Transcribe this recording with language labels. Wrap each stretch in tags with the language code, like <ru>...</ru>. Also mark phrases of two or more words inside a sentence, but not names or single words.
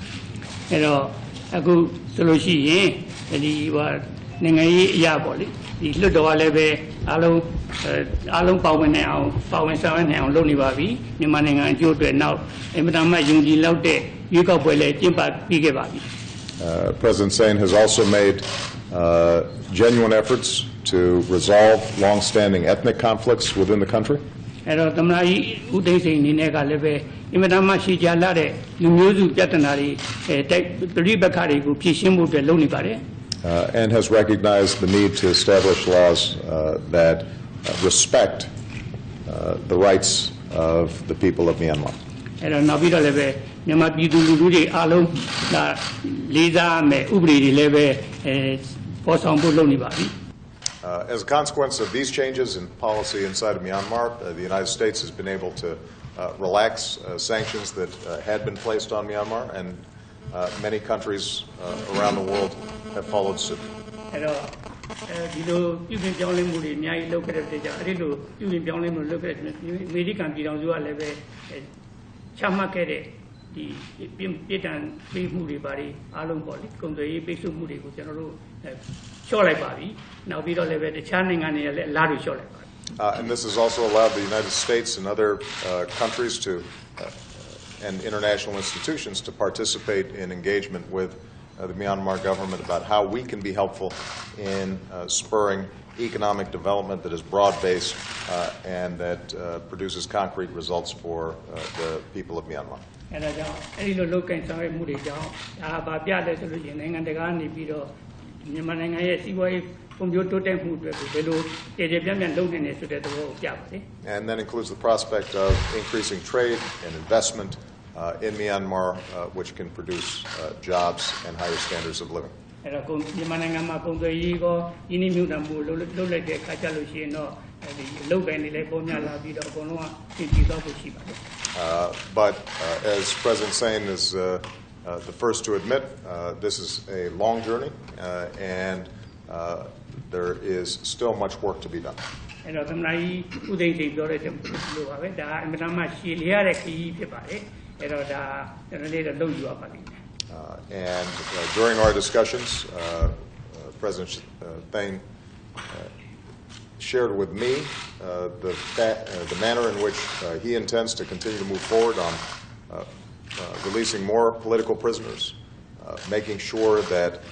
<my>အဲ့တော့အခုဆိုလို့ရှိရင်ဒီနိုင်ငံရေးအရာပေါ့လေဒီလွတ်တော်ကလည်းပဲအားလုံးပါဝင်နေအောင်ပါဝင်ဆောင်ရွက်နေအောင်လုပ်နေပါပြီမြန်မာနိုင်ငံအကျိုးအတွက်နောက်အင်မတန်မှယုံကြည်လောက်တဲ့ရွေးကောက်ပွဲလည်းကျင်းပပြီးခဲ့ပါပြီ</my> <en>President Sein has also made genuine efforts to resolve long-standing ethnic conflicts within the country.</en> <my>အဲ့တော့သမ္မတကြီးဦးသိန်းစိန်အနေနဲ့ကလည်းပဲအင်မတန်မှရှေ့ကြလာတဲ့လူမျိုးစုပြဿနာတွေပြည်ပခါတွေကိုဖြေရှင်းဖို့အတွက်လုပ်နေပါတယ်</my> <en>And has recognized the need to establish laws that respect the rights of the people of Myanmar.</en> <my>အဲ့တော့နောက်ပြီးတော့လည်းပဲမြန်မာပြည်သူလူထုတွေအားလုံးဒါလေးစားမယ်ဥပဒေတွေလည်းပဲပေါ်ဆောင်ဖို့လုပ်နေပါပြီ</my> <en>As a consequence of these changes in policy inside of Myanmar, the United States has been able to relax sanctions that had been placed on Myanmar, and many countries around the world have followed suit.</en> <my>အဲ့တော့ဒီလိုပြုပြင်ပြောင်းလဲမှုတွေအများကြီးလုပ်ခဲ့တဲ့ကြောင့်အဲ့ဒီလိုပြုပြင်ပြောင်းလဲမှုလုပ်ခဲ့တဲ့အမေရိကန်ပြည်ထောင်စုကလည်းပဲချမှတ်ခဲ့တဲ့ဒီပြည်တံပေးမှုတွေပါတွေအားလုံးပေါ့လေကုန်သွယ်ရေးပိတ်ဆို့မှုတွေကိုကျွန်တော်တို့လျှော့လိုက်ပါပြီနောက်ပြီးတော့လည်းပဲတခြားနိုင်ငံတွေလည်းအလားတူလျှော့လိုက်ပါ</my> <en>And this has also allowed the United States and other countries to and international institutions to participate in engagement with the Myanmar government about how we can be helpful in spurring economic development that is broad-based and that produces concrete results for the people of Myanmar.</en> <my>အဲ့ဒါကြောင့်အဲ့ဒီလိုလုပ်ကိုင်ဆောင်ရွက်မှုတွေကြောင့်ဒါဗာပြတယ်ဆိုလို့ရှိရင်နိုင်ငံတကာကနေပြီးတော့မြန်မာနိုင်ငံရဲ့စီးပွားရေးဖွံ့ဖြိုးတိုးတက်မှုအတွက်ကိုဘယ်လိုတည်တည်ပြန့်ပြန့်လုပ်နိုင်နေဆိုတဲ့သဘောကိုပြပါတယ်</my> <en>And that includes the prospect of increasing trade and investment in Myanmar, which can produce jobs and higher standards of living.</en> <my>အဲ့တော့မြန်မာနိုင်ငံမှာကုန်သွယ်ရေးကိုယင်းနှမြုပ်နှံမှုလုပ်လိုက်တဲ့အခါကျလို့ရှိရင်တော့ဒီလုပ်ကိုင်နေလဲပုံများလာပြီးတော့အကုန်လုံးကပြည်ပြီးတော့ရှိပါတယ်</my> <en>But as President Sein is the first to admit, this is a long journey, and there is still much work to be done.</en> <my>အဲ့တော့သမ္မတကြီးဦးသိန်းစိန်ပြောတဲ့လိုပါပဲဒါအင်မတန်မှရှည်လျားတဲ့ခရီးဖြစ်ပါတယ်အဲ့တော့ဒါကျွန်တော်လေးတော့လုပ်ယူရပါလိမ့်မယ်</my> <en>And during our discussions, President Thein shared with me the manner in which he intends to continue to move forward on releasing more political prisoners, making sure that</en>